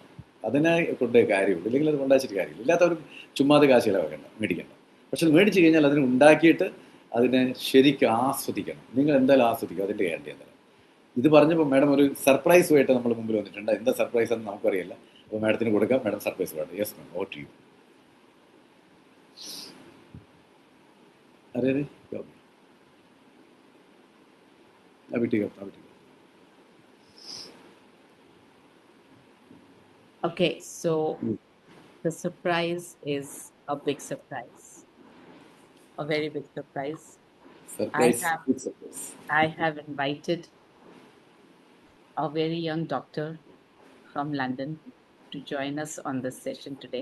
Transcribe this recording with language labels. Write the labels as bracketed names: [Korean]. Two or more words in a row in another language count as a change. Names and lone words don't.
[Malayalam] അതിനെ കൊണ്ടേ കാര്യമുള്ളൂ, ഇല്ലെങ്കിൽ അത് കൊണ്ടാച്ചിട്ട് കാര്യമില്ല. ഇല്ലാത്തവരും ചുമ്മാതെ കാശ് ചിലവാക്കണ്ട, മേടിക്കണ്ട. പക്ഷെ അത് മേടിച്ച് കഴിഞ്ഞാൽ അതിന് ഉണ്ടാക്കിയിട്ട് അതിനെ ശരിക്കും ആസ്വദിക്കണം. നിങ്ങൾ എന്തായാലും ആസ്വദിക്കും, അതിൻ്റെ ഗ്യാരണ്ടി എന്തായാലും. ഇത് പറഞ്ഞപ്പോൾ മാഡം ഒരു സർപ്രൈസുമായിട്ട് നമ്മൾ മുമ്പിൽ വന്നിട്ടുണ്ട്. എന്താ സർപ്രൈസ് എന്ന് നമുക്കറിയില്ല. അപ്പോൾ മാഡത്തിന് കൊടുക്കാം. മാഡം സർപ്രൈസ് വേണം. [English] yes ma'am, over to you. [Hindi] अरे अरे क्या हो गया? अभी ठीक है, अभी ठीक है. [English] Okay, so Hmm. the surprise is a big surprise, a very big surprise. Surprise, have- good surprise. I have invited a very young doctor from London to join us on this session today.